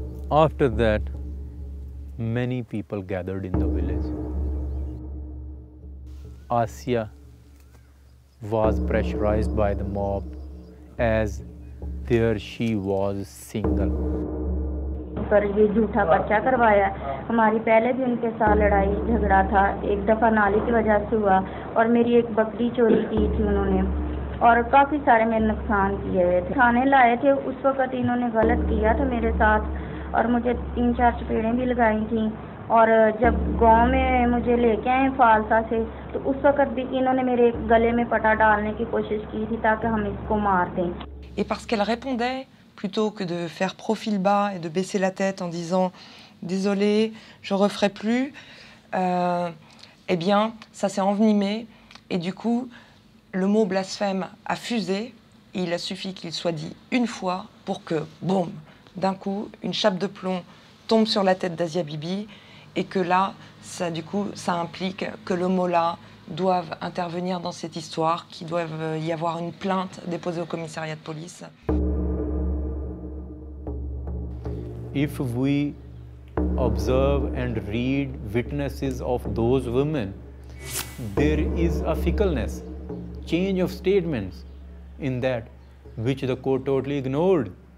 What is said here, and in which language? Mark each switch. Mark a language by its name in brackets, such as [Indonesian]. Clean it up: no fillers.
[English] After that, many people gathered in the village. Asia was pressurized by the mob as there she was single. [Hindi] ऊपर ये झूठा पर्चा करवाया। हमारी पहले भी उनके साथ लड़ाई झगड़ा था, एक दफ़ा नाली की वजह से हुआ और मेरी एक बकरी चोरी की थी उन्होंने और काफ़ी सारे मेरे नुकसान किए हुए थे। थाने लाए थे, उस वक़्त इन्होंने गलत किया था मेरे साथ और मुझे 3-4 चपेड़ें भी लगाई थी और जब गांव में मुझे लेके आए फालसा से तो उस वक़्त भी इन्होंने मेरे गले में पटा डालने की कोशिश की थी ताकि हम इसको मार दें। [French] Et parce qu'elle répondait, plutôt que de faire profil bas et de baisser la tête en disant « désolé, je referai plus », eh bien, ça s'est envenimé et du coup, le mot blasphème a fusé. Et il a suffi qu'il soit dit une fois pour que, boum, d'un coup, une chape de plomb tombe sur la tête d'Asia Bibi et que là, ça, du coup, ça implique que le mot-là doivent intervenir dans cette histoire, qu'il doit y avoir une plainte déposée au commissariat de police. [English] If we observe and read witnesses of those women, there is a fickleness, change of statements in that which the court totally ignored.